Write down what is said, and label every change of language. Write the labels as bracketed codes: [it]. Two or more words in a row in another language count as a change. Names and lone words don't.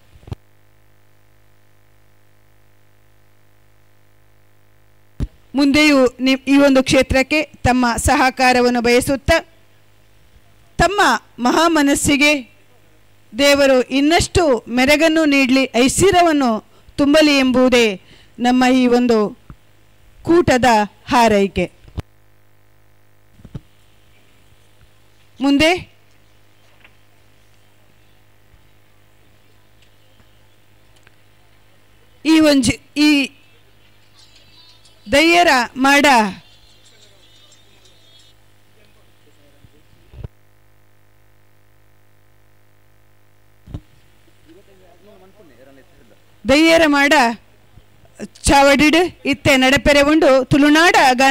[kn] ಮುಂದೆಯೂ ಈ ಒಂದು ಕ್ಷೇತ್ರಕ್ಕೆ ತಮ್ಮ ಸಹಕಾರವನ್ನು ಬಯಸುತ್ತಾ ತಮ್ಮ ಮಹಾಮನಸ್ಸಿಗೆ ದೇವರು ಇನ್ನಷ್ಟು ಮೆರಗನ್ನು ನೀಡಲಿ, ಐಶ್ವರ್ಯವನ್ನು ತುಂಬಲಿ ಎಂಬುದೇ ನಮ್ಮ ಈ ಒಂದು ಕೂಟದ ಹಾರೈಕೆ. [tcy] ಮುಂದೆ ಈ ದಯ್ಯರ ಮಾಡ ದಯ್ಯರ ಮಾಡ ಚಾವಡಿಡು ಇತ್ತೆ ನಡಪೆರೆ ಉಂಡು ತುಳುನಾಡ ಗಾನ